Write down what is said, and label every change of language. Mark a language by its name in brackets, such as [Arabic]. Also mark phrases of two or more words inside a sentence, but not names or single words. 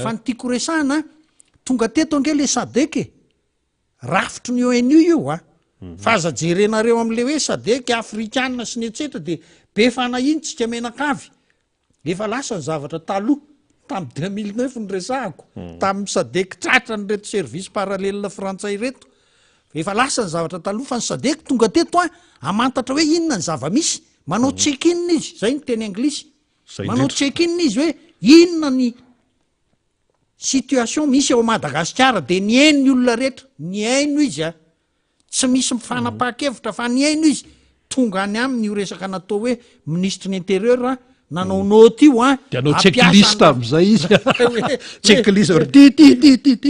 [Malagasy] fa ny tiako resahana tonga teto nge le sadeka rafitry ny ONU io fa aza jerenareo am'le hoe sadeka afrikanina sy ny etsetra de be fanahintsika menakavy efa lasa ny zavatra taloha tamin'ny 2009 ny resahako tamin'ny sadek tratra ny reto [French] service parallele [Malagasy] frantsay reto efa lasa ny zavatra taloha fa ny sadeko tonga teto amantatra hoe inona ny zava-misy manao check-in izy zay ny teny anglisy manao check-in izy hoe inona ny situation misy ao Madagasikara de ny hainy olona rehetra ny haino izy tsy misy mifanapaha-kevitra fa ny haino izy tonga any aminy io resaka natao hoe ministre ny intérieur nanao note io de anao checklist am'izay izy checklist ty